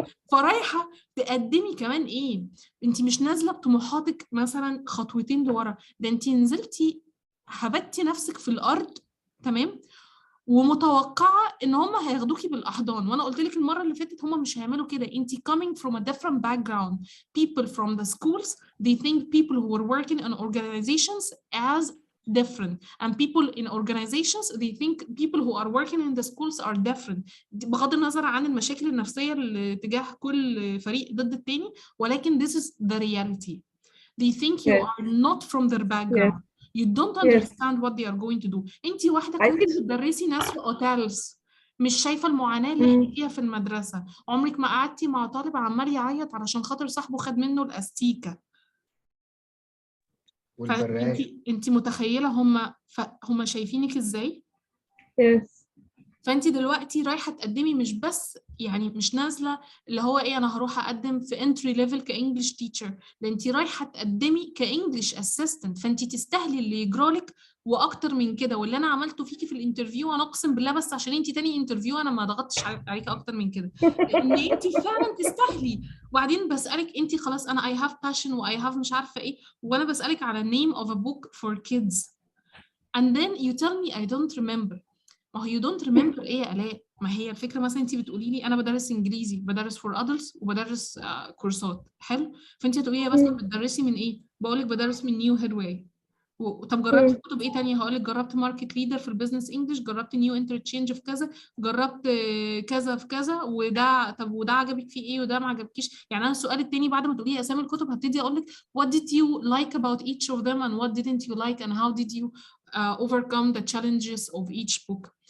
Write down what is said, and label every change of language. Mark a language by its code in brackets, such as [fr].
[ar] فرايحه تقدمي كمان ايه؟ انت مش نازله بطموحاتك مثلا خطوتين لورا، ده انت نزلتي هبتي نفسك في الارض، تمام؟ ومتوقعه ان هم هياخدوكي بالاحضان. وانا قلت لك المره اللي فاتت هم مش هيعملوا كده. انت [en] coming from a different background. People from the schools they think people who are working in organizations as different, and people in organizations they think people who are working in the schools are different. [ar] بغض النظر عن المشاكل النفسيه اللي تجاه كل فريق ضد التاني، ولكن [en] this is the reality. They think you are not from their background. You don't understand what they are going to do. [ar] انتي واحدة كنت بتدرسي ناس في اوتيلز، مش شايفة المعاناة اللي احنا فيها في المدرسة. عمرك ما قعدتي مع طالب عمال يعيط علشان خاطر صاحبه خد منه الاستيكة. انتي متخيلة هم شايفينك ازاي؟ فانت دلوقتي رايحه تقدمي مش بس يعني مش نازله اللي هو ايه انا هروح اقدم في انتري ليفل كانجلش تيتشر، ده انت رايحه تقدمي كانجلش اسيستنت. فانت تستاهلي اللي يجرالك واكتر من كده. واللي انا عملته فيكي في الانترفيو انا اقسم بالله بس عشان انت تاني انترفيو انا ما ضغطتش عليكي اكتر من كده، لان انت فعلا تستاهلي. وبعدين بسالك انت خلاص انا [en] I have passion و I have [ar] مش عارفه ايه، وانا بسالك على [en] name of a book for kids and then you tell me I don't remember. [ar] ما هو [en] you don't remember [ar] ايه يا آلاء؟ ما هي الفكره مثلا انت بتقولي لي انا بدرس انجليزي، بدرس [en] for adults [ar] وبدرس كورسات، حلو؟ فانت هتقولي لي بس بتدرسي من ايه؟ بقول لك بدرس من نيو هيدواي. طب جربتي كتب ايه تانية؟ هقول لك جربت ماركت ليدر في البيزنس انجلش، جربت نيو انترتشينج في كذا، جربت كذا في كذا، وده طب وده عجبك فيه ايه وده ما عجبكيش؟ يعني انا السؤال التاني بعد ما تقولي اسامي الكتب هبتدي اقول لك [en] what did you like about each of them and what didn't you like and how did you overcome the challenges of each book.